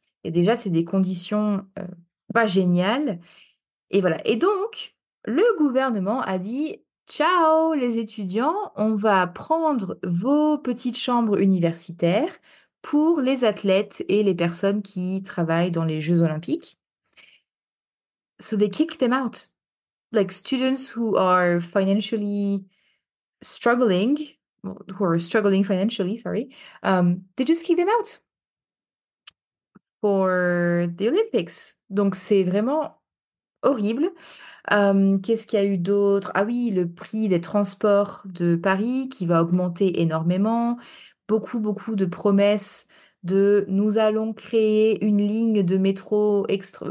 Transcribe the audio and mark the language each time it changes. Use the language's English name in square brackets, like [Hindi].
[French] Et déjà, c'est des conditions pas géniales et voilà. Et donc, le gouvernement a dit, ciao les étudiants, on va prendre vos petites chambres universitaires pour les athlètes et les personnes qui travaillent dans les Jeux olympiques. [English] So they kicked them out. Like students who are financially struggling, who are struggling financially, sorry, they just kick them out for the Olympics. [French] Donc c'est vraiment horrible. Qu'est-ce qu'il y a eu d'autre? Ah oui, le prix des transports de Paris qui va augmenter énormément. Beaucoup, beaucoup de promesses de nous allons créer une ligne de métro extra.